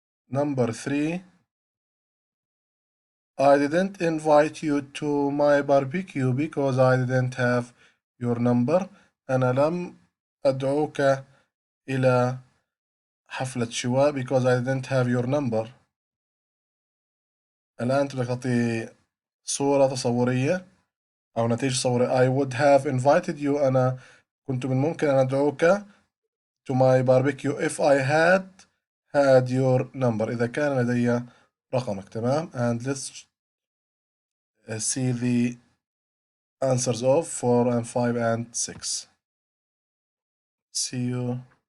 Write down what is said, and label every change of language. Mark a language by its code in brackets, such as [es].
[en] Number 3, I didn't invite you to my barbecue because I didn't have your number. [ar] أنا لم أدعوك إلى حفلة شواء [en] because I didn't have your number. [ar] الآن بدك تعطي صورة تصورية أو نتيجة تصورية. [en] I would have invited you [ar] أنا كنت من ممكن أن أدعوك [en] to my barbecue if I had your number [ar] إذا كان لدي رقمك. تمام. [en] And let's see the answers of 4 and 5 and 6. See you